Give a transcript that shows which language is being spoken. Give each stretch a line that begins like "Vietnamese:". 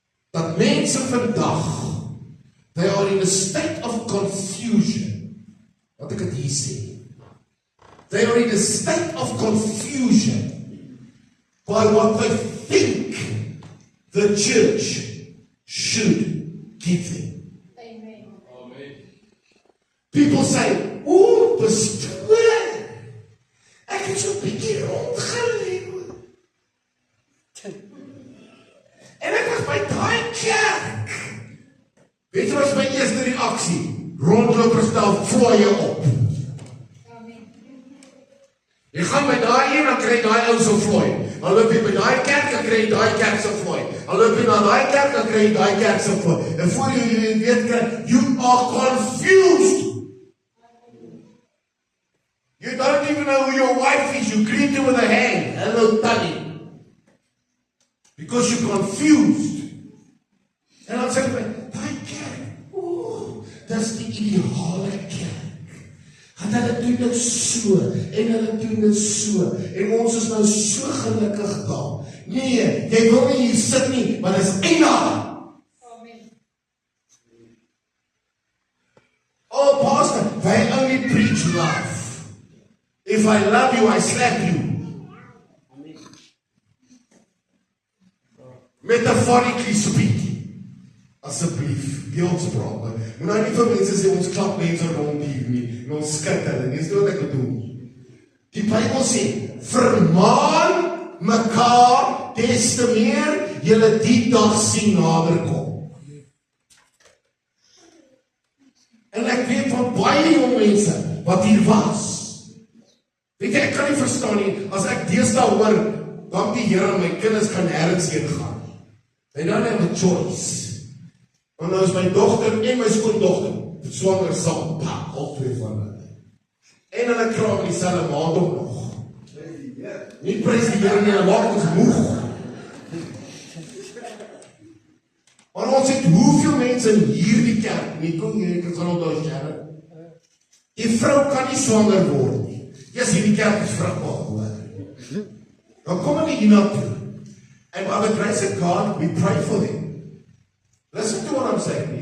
Afrikaans: Dat mense vandag,
English: they are in a state of confusion.
Afrikaans: Wat ek het hier sê.
English: They are in a state of confusion by what they think the church should give them. Amen. People say,
Afrikaans: "O, pastoor, ek het so 'n bietjie rondgeleef. En ek was by daai kerk." Weet jy wat is my eerste reaksie? Rondloper stel fooie op. Amen. Jy gaan by daai een, dan kry jy daai ou se fooi. Dan loop jy by daai kerk, dan kry jy daai kerk se fooi. Dan loop jy na daai kerk, dan kry jy daai kerk se fooi. En voor jy weet,
English: you are confused. You don't even know who your wife is. You greet her with a hand. Hello, Tanny. Because you're confused.
Afrikaans: En dan sê jy, daai kerk, dis die ideale kerk. Want hulle doen dit so, en hulle doen dit so, en ons is nou so gelukkig daar. Nee, jy wil nie hier sit nie, want dit is eina. Amen.
English: Oh, pastor, they only preach love. If I love you, I slap you. Metaphorically speaking.
Afrikaans: Asseblief, beeldspraak. Moet nou nie vir mense sê, ons klap mense rond hier nie, en ons skit hulle, dis wat ek bedoel. Die Bybel sê, vermaan mekaar, des te meer, julle die dag sien nader kom. En ek weet van baie jong mense, wat hier was. Weet jy, ek kan nie verstaan nie, as ek deesdae hoor, dank die Here, my kinders kan nêrens heen gaan.
English: They don't have a choice.
Afrikaans: Want nou is my dogter en my skoondogter swanger saam, al twee van hulle. En hulle kraam dieselfde maand ook nog. Nie prys die Here nie, hulle maak ons moeg. Maar ons het hoeveel mense in hierdie kerk, Nico, jy kan onthou Sharon. Die vrou kan nie swanger word nie. Yes, hierdie kerk is vrugbaar, hoor. Dan kom hulle hier na toe.
English: And by the grace of God, we pray for them. Listen to what I'm saying.